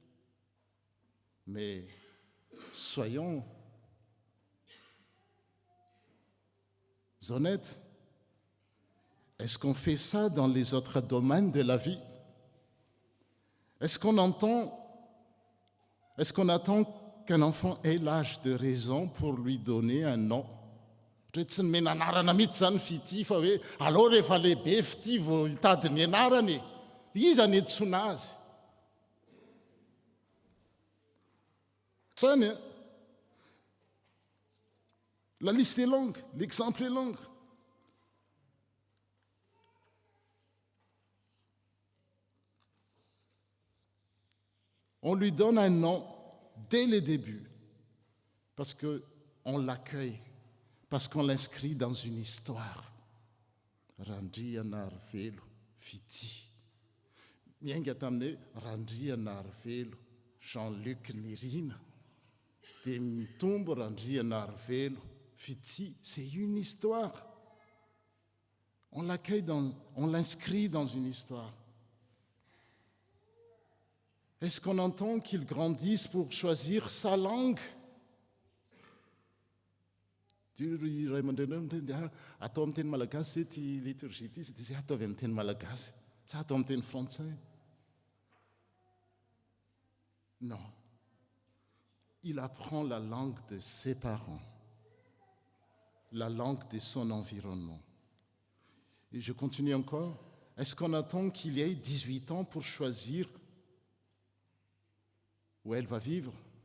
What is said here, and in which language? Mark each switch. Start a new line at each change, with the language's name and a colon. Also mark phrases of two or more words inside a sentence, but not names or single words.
French: Mais soyons honnêtes. Est-ce qu'on fait ça dans les autres domaines de la vie? Est-ce qu'on attend qu'un enfant ait l'âge de raison pour lui donner un nom?
Malagasy: Tsy nomena anarana mihitsy zany fity fa hoe alao rehefa lehibe fity vao hitady ny anarany. Iza ny antsoina azy? Trany,
French: la liste est longue, l'exemple est long. On lui donne un nom dès le début, parce qu'on l'accueille, parce qu'on l'inscrit dans une histoire.
Malagasy: Randriana Arvelo Fiti. Miainga tamin'ny Randriana Arvelo Jean-Luc Nirina. Dia mitombo Randriana Arvelo Fiti.
French: C'est une histoire. On l'accueille, on l'inscrit dans une histoire. Est-ce qu'on entend qu'il grandisse pour choisir sa langue?
Malagasy: Atao amin'ny teny malagasy ty liturgie ty, sy dia ataovy amin'ny teny malagasy, sa atao amin'ny teny frantsay?
French: Non. Il apprend la langue de ses parents, la langue de son environnement. Et je continue encore. Est-ce qu'on attend qu'il ait 18 ans pour choisir où elle va vivre?